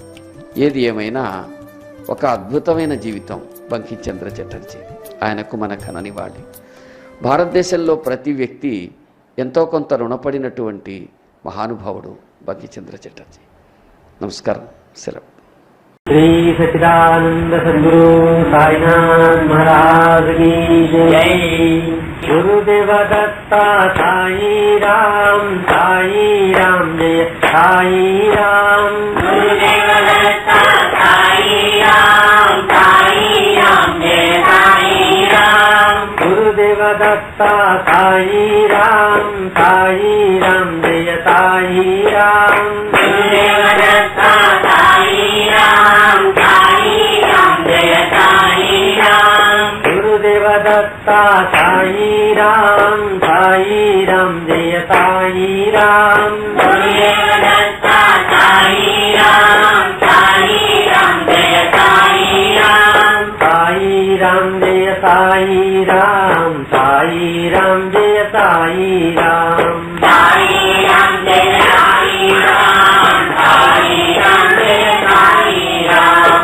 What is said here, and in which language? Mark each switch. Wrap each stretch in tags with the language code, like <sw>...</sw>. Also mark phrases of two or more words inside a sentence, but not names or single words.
<te>ఏది ఏమైనా ఒక అద్భుతమైన జీవితం బంకించంద్ర చటర్జీ. ఆయనకు మన కననివాళి. భారతదేశంలో ప్రతి వ్యక్తి ఎంతో కొంత రుణపడినటువంటి మహానుభావుడు బంకించంద్ర చటర్జీ. నమస్కారం. సెలవు.</te> <hi>श्री सच्चिदानंद सद्गुरु साईनाथ महाराज की जय। गुरुदेव दत्ता साई राम जय साई राम। गुरुदेव दत्ता साई राम जय साई राम। गुरुदेव दत्ता साई राम जय साई राम। गुरुदेव दत्ता साई राम जय साई राम। गुरुदेव दत्ता साई राम जय साई राम। गुरुदेव दत्ता साई राम जय साई राम। साई राम जय साई राम जय साई राम। साई राम जय साई राम जय साई राम।</hi>